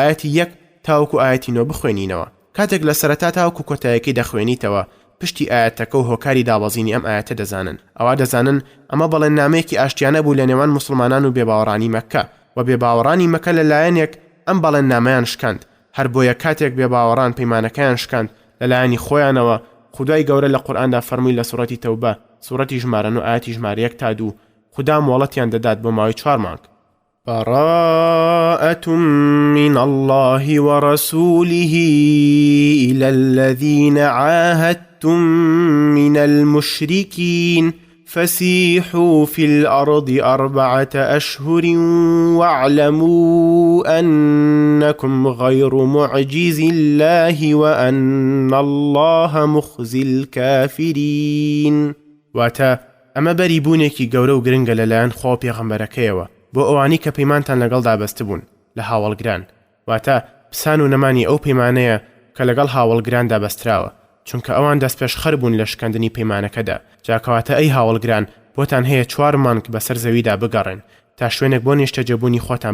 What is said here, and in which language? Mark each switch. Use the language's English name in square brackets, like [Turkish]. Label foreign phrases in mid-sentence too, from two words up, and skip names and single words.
[Central Kurdish] ئاەتی 1 تاوەکو ئاەتی 9 بخوێنینەوە کاتێک لە سەرەتا تاوەکو کۆتایەکەی دەخوێنیتەوە پشتی ئاەتەکە و هۆکاری داوەزینی ئەم ئاەتە دەزانن ئەوا دەزانن ئەمە بەڵێننامەیەکی ئاشتیانە بوو لە نێوان موسڵمانان و بێباوەڕانی مەککە و بێباوەڕانی مەککە لەلایەنێک ئەم بەڵێننامەیان شکاند هەر بۆیە کاتێک بێباوەڕان پەیمانەکەیان شکاند لەلایەنی خۆیانەوە خودای گەورە لە قورئاندا فەرمووی لە سوورەتی تەوبە سوورەتی ژمارە 9 ئاەتی ژمارە 1 تا 2 خوددا مۆڵەتیان دەدات بۆ ماوەی 4 مانگ [Arabic] براءة من الله ورسوله إلى الذين عاهدتم من المشركين فسيحوا في الأرض 4 أشهر واعلموا أنكم غير معجز الله وأن الله مخزي الكافرين [Central Kurdish] واتا ئەمە بەریبوونێکی گەورە و گرنگە لەلایەن خوا پێغەمبەرەکەیەوە بۆ ئەوانی کە پەیمانتان لەگەڵدا بەستە بوون لە هاوڵگران واتە پسان و نەمانی ئەو پەیمانەیە کە لەگەڵ هاوڵگراندا بەستراوە چونکە ئەوان دەست پێشخەر بوون لە شکاندنی پەیمانەکەدا جاکەواتە ئەی هاوڵگران بۆتان هەیە 4 مانگ بەسەر زەویدا بگەڕێن تا شوێنێک بۆ نیشتەجێبوونی خۆتان